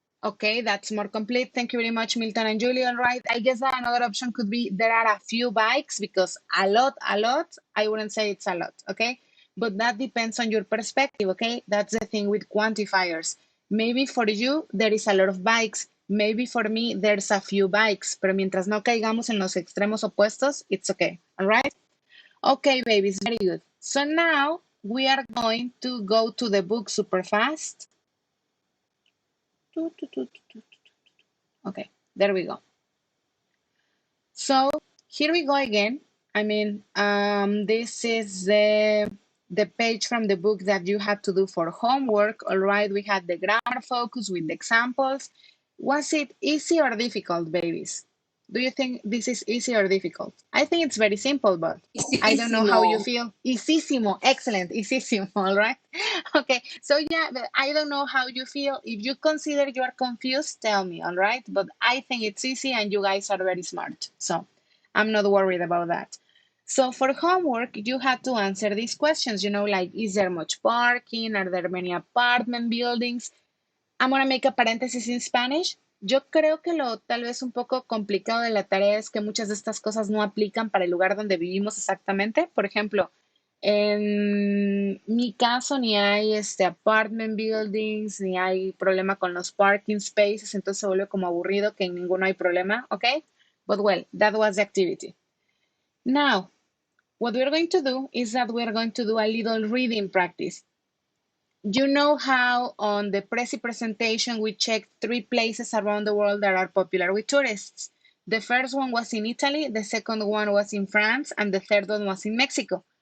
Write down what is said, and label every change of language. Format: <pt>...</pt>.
<en>Okay, that's more complete. Thank you very much, Milton and Julie. All right. I guess that another option could be there are a few bikes because a lot, I wouldn't say it's a lot. Okay. But that depends on your perspective. Okay. That's the thing with quantifiers. Maybe for you, there is a lot of bikes. Maybe for me, there's a few bikes.</en> <es>Pero mientras no caigamos en los extremos opuestos,</es> <en>it's okay. All right. Okay, babies. Very good. So now we are going to go to the book super fast. Okay, there we go. So here we go again. I mean, this is the page from the book that you had to do for homework. All right, we had the grammar focus with the examples. Was it easy or difficult, babies? Do you think this is easy or difficult? I think it's very simple, but I don't know how you feel.</en> <es>Easísimo,</es> <en>excellent,</en> <es>easísimo,</es> <en>all right? Okay, so yeah, but I don't know how you feel. If you consider you are confused, tell me, all right? But I think it's easy and you guys are very smart. So I'm not worried about that. So for homework, you had to answer these questions, like is there much parking? Are there many apartment buildings? I'm gonna make a paréntesis in Spanish.</en> <es>Yo creo que lo tal vez un poco complicado de la tarea es que muchas de estas cosas no aplican para el lugar donde vivimos exactamente. Por ejemplo, en mi caso ni hay</es> <en>apartment buildings,</en> <es>ni hay problema con los</es> <en>parking spaces,</en> <es>entonces se vuelve como aburrido que en ninguno hay problema, ¿ok?</es> <en>But well, that was the activity. Now, what we're going to do is that we're going to do a little reading practice. You know how on the Prezi presentation we checked 3 places around the world that are popular with tourists. The first one was in Italy, the second one was in France, and the third one was in Mexico.</en>